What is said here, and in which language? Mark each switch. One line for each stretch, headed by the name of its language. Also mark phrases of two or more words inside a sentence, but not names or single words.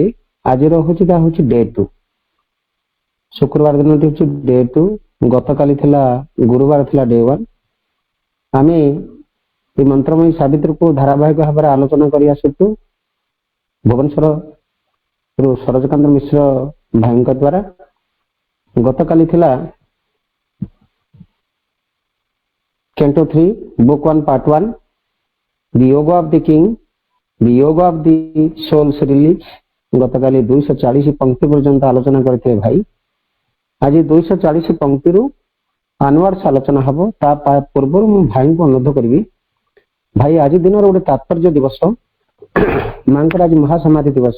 Odia: ଆଜିର ହଉଛି ତାହା ହଉଛି ଡେ 2 ଶୁକ୍ରବାର ଦିନଟି ହଉଛି ଡେ 2 ଗତକାଲି ଥିଲା ଗୁରୁବାର ଥିଲା ଡେ 1 ଆମେ এই ମନ୍ତ୍ରମୟୀ ସାବିତ୍ରୀକୁ ଧାରାବାହିକ ଭାବରେ ଆଲୋଚନା କରି ଆସୁଛୁ ଭୁବନେଶ୍ୱରରୁ ସରୋଜକାନ୍ତ ମିଶ୍ର ଭାଇଙ୍କ ଦ୍ୱାରା। ଗତକାଲି ଥିଲା Canto 3 Book 1 Part 1 The Yoga of the King The Yoga of the Soul's Release ଗତକାଲି 240 ପଂକ୍ତି ପର୍ଯ୍ୟନ୍ତ ଆଲୋଚନା କରିଥିଲେ ଭାଇ। ଆଜି 240 ପଂକ୍ତିରୁ ଆନୱାର୍ଡସ୍ ଆଲୋଚନା ହେବ। ତା ପୂର୍ବରୁ ମୁଁ ଭାଇଙ୍କୁ ଅନୁରୋଧ କରିବି ଭାଇ ଆଜି ଦିନର ଗୋଟେ ତାତ୍ପର୍ଯ୍ୟ ଦିବସ ମାଙ୍କର ଆଜି ମହାସମାଧି ଦିବସ।